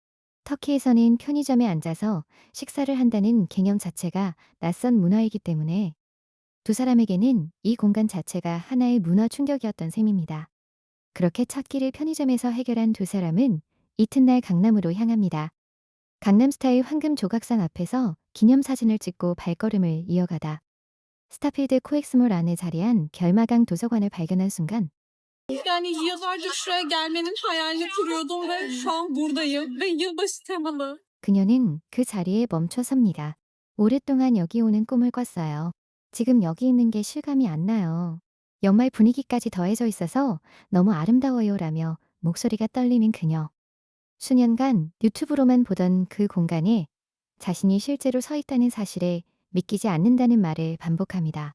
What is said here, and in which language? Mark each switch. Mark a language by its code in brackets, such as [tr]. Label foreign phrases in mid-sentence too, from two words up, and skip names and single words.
[ko] 터키에서는 편의점에 앉아서 식사를 한다는 개념 자체가 낯선 문화이기 때문에 두 사람에게는 이 공간 자체가 하나의 문화 충격이었던 셈입니다. 그렇게 첫 끼를 편의점에서 해결한 두 사람은 이튿날 강남으로 향합니다. 강남스타일 황금 조각상 앞에서 기념사진을 찍고 발걸음을 이어가다 스타필드 코엑스몰 안에 자리한 결마강 도서관을 발견한 순간 [tr] Yani yıllardır şuraya gelmenin hayalini kuruyordum ve şu an buradayım ve yılbaşı temalı. [ko] 그녀는 그 자리에 멈춰 섭니다. 오랫동안 여기 오는 꿈을 꿨어요. 지금 여기 있는 게 실감이 안 나요. 연말 분위기까지 더해져 있어서 너무 아름다워요 라며 목소리가 떨리는 그녀. 수년간 유튜브로만 보던 그 공간에 자신이 실제로 서 있다는 사실에 믿기지 않는다는 말을 반복합니다.